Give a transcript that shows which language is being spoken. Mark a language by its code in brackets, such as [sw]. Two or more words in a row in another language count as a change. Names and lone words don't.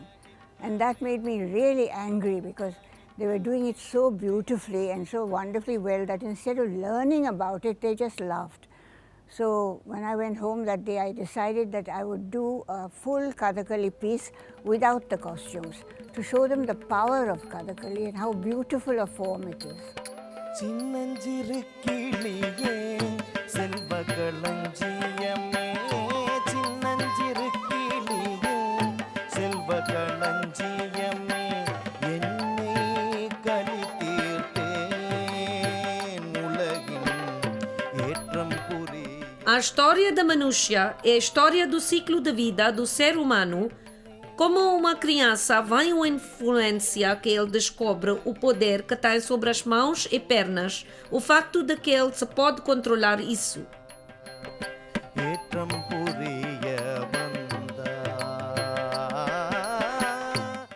[en] And that made me really angry because they were doing it so beautifully and so wonderfully well that instead of learning about it, they just laughed. So when I went home that day, I decided that I would do a full Kathakali piece without the costumes to show them the power of Kathakali and how beautiful a form it is. [ta] சின்னஞ்சிறு கிளியே செல்வகளஞ்சியமே சின்னஞ்சிறு கிளியே செல்வகளஞ்சியமே என்னை களி தீர்த்தேன் உலகின் ஏற்றம் புரி. [pt] A história da Manushya é a história do ciclo de vida do ser humano, como uma criança vai uma influência que ele descobre o poder que tem sobre as mãos e pernas, o facto de que ele se pode controlar isso. [ta] ஏற்றம் புரிய வந்தார்.